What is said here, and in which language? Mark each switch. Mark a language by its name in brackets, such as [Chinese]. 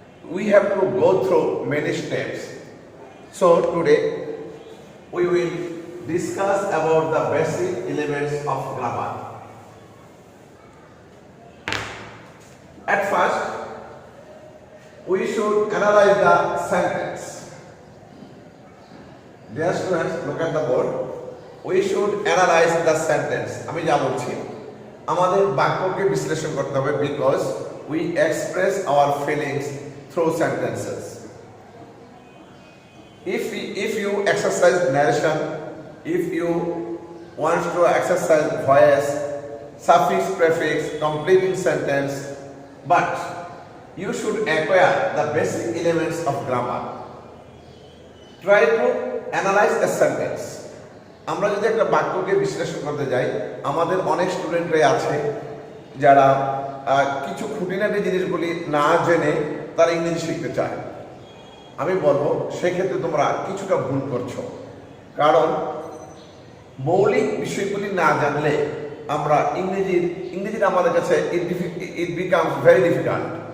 [English] We have to go through many steps. So today we will discuss about the basic elements of grammar. At first, we should analyze the sentence. Dear students, look at the board. We should analyze the sentence. [Bangla] আমি যা বলছি আমাদের বাক্যকে বিশ্লেষণ করতে হবে [English] because we express our feelings through sentences. If you exercise narration, if you want to exercise voice, suffix, prefix, completing sentence, but you should acquire the basic elements of grammar. Try to analyze a sentence. [Bangla] আমরা যদি একটা বাক্যকে বিশ্লেষণ করতে যাই, আমাদের অনেক স্টুডেন্টরাই আছে যারা কিছু খুঁটিনাটি জিনিসগুলি না জেনে তারা ইংরেজি শিখতে চায়। আমি বলবো সেক্ষেত্রে তোমরা কিছুটা ভুল করছো, কারণ মৌলিক বিষয়গুলি না জানলে আমরা ইংরেজিটা আমাদের কাছে [English] It becomes very difficult.